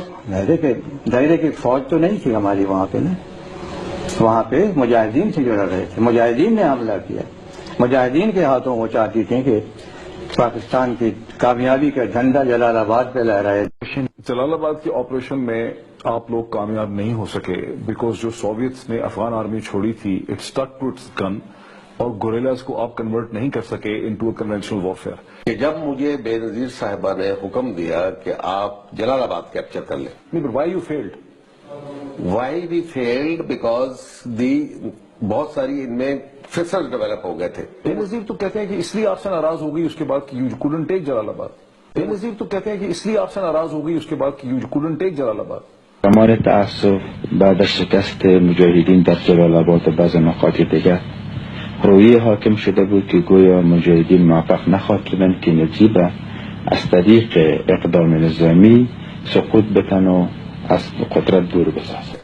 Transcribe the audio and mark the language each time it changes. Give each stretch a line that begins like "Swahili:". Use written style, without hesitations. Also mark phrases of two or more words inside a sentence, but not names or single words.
Urdu: دائرے کی فوج تو نہیں تھی ہماری وہاں پہ نا, وہاں پہ مجاہدین سے جو لڑ رہے تھے, مجاہدین نے حملہ کیا. مجاہدین کے ہاتھوں وہ چاہتی تھیں کہ پاکستان کی کامیابی کا جھنڈا جلال آباد پہ لہرائے. جلال آباد کے آپریشن میں آپ لوگ کامیاب نہیں ہو سکے بیکاز جو سوویتس نے افغان آرمی چھوڑی تھی
English: it stuck to its gun,
Urdu: اور گوریلاز کو آپ کنورٹ نہیں کر سکے
English: into conventional warfare.
Urdu: کہ جب مجھے بے نظیر صاحبہ نے حکم دیا کہ آپ جلال آباد کیپچر کر لیں.
English: Why you failed? Why we failed because
Urdu: بہت ساری ان میں فسل ڈیولپ ہو گئے تھے. بے نظیر تو کہتے ہیں کہ اس لیے آپ سے ناراض ہو گئی اس کے بعد کہ
English: you couldn't take
Urdu: جلال آباد. بے نظیر تو کہتے ہیں کہ اس لیے آپ سے ناراض ہو گئی اس کے بعد کہ
English: you couldn't take
Urdu: جلال آباد.
Persian: کمال تعصب بعد از شکست مجاهدین در جلال آباد و بعض نقاط دیگر رویه حاکم شده بود که گویا مجاهدین موفق نخواهند که نجیب از طریق اقدام نظامی سقوط بتن و از قدرت دور بسازد.